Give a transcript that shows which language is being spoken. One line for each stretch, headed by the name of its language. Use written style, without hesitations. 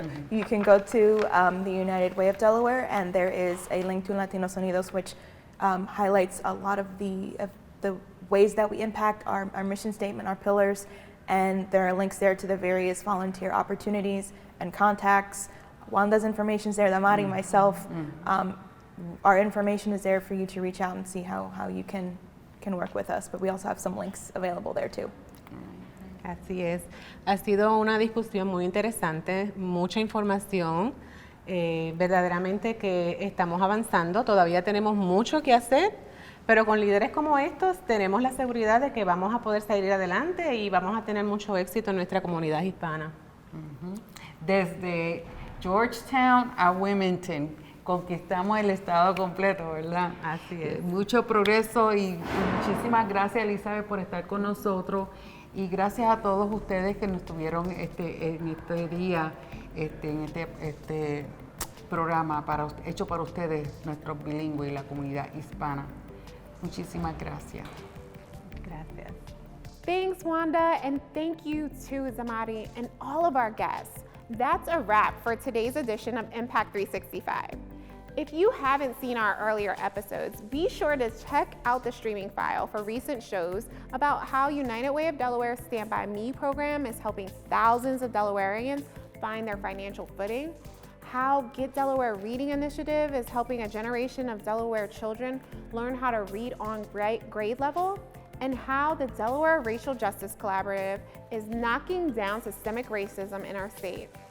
English: You can go to the United Way of Delaware, and there is a link to Latinos Unidos, which highlights a lot of the ways that we impact our mission statement, our pillars, and there are links there to the various volunteer opportunities and contacts. Wanda's information is there, Damari, myself. Our information is there for you to reach out and see how you can work with us, but we also have some links available there too.
Spanish: Así es. Ha sido una discusión muy interesante, mucha información. Verdaderamente que estamos avanzando, todavía tenemos mucho que hacer, pero con líderes como estos tenemos la seguridad de que vamos a poder salir adelante y vamos a tener mucho éxito en nuestra comunidad hispana. Desde Georgetown a Wilmington, conquistamos el estado completo, ¿verdad? Así es. Mucho progreso y muchísimas gracias, Elizabeth, por estar con nosotros. Y gracias a todos ustedes que nos tuvieron en este día, en este programa hecho para ustedes, nuestros bilingües y la comunidad hispana. Muchísimas gracias. Gracias.
English: Thanks, Wanda, and thank you to Zamari and all of our guests. That's a wrap for today's edition of Impact 365. If you haven't seen our earlier episodes, be sure to check out the streaming file for recent shows about how United Way of Delaware's Stand By Me program is helping thousands of Delawareans find their financial footing, how Get Delaware Reading Initiative is helping a generation of Delaware children learn how to read on grade level, and how the Delaware Racial Justice Collaborative is knocking down systemic racism in our state.